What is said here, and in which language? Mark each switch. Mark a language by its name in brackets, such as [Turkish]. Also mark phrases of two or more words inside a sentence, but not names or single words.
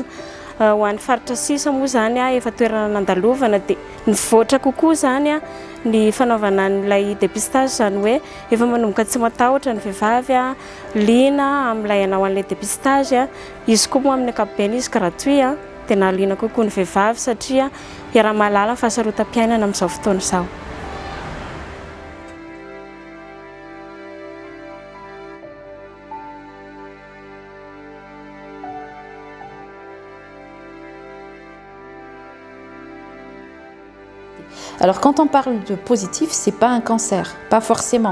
[Malagasy] Ho an'ny faritra sisa moa zany efa toerana nandalovana dia nivoatra kokoa zany ny fanaovana n'ilay dépistage zany hoe efa manomboka tsy matahotra ny vehivavy liana amin'ilay hanao an'ilay dépistage izy koa moa amin'ny ankapobeny izy gratuit dia nahaliana kokoa ny vehivavy satria iara-mahalala ny fahasarotam-piainana amin'izao fotoana izao. [French] Alors quand on parle de positif, c'est pas un cancer, pas forcément.